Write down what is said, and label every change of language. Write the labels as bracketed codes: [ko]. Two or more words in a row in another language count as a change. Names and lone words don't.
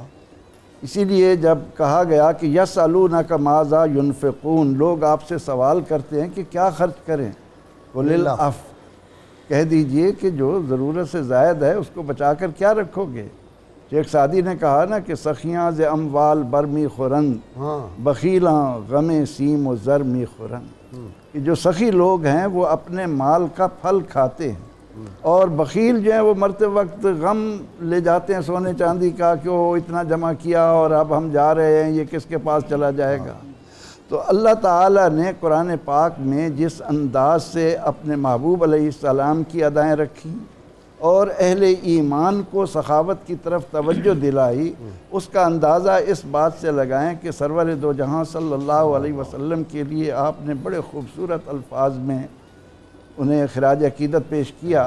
[ur] اسی لیے جب کہا گیا کہ [ar] یسألونک ماذا ینفقون, [ur] لوگ آپ سے سوال کرتے ہیں کہ کیا خرچ کریں, [ar] قل العفو, [ur] کہہ دیجئے کہ جو ضرورت سے زائد ہے اس کو بچا کر کیا رکھو گے. شیخ سعدی نے کہا نا کہ [fa] سخیاں ز اموال برمی خورند, بخیلاں غم سیم و زر می خورند, [ur] کہ جو سخی لوگ ہیں وہ اپنے مال کا پھل کھاتے ہیں, اور بخیل جو ہیں وہ مرتے وقت غم لے جاتے ہیں سونے چاندی کا کہ وہ اتنا جمع کیا اور اب ہم جا رہے ہیں, یہ کس کے پاس چلا جائے گا. تو اللہ تعالیٰ نے قرآن پاک میں جس انداز سے اپنے محبوب [ar] علیہ السلام [ur] کی ادائیں رکھی اور اہل ایمان کو سخاوت کی طرف توجہ دلائی, اس کا اندازہ اس بات سے لگائیں کہ سرور دو جہاں [ar] صلی اللہ علیہ وسلم [ur] کے لیے آپ نے بڑے خوبصورت الفاظ میں انہیں خراج عقیدت پیش کیا.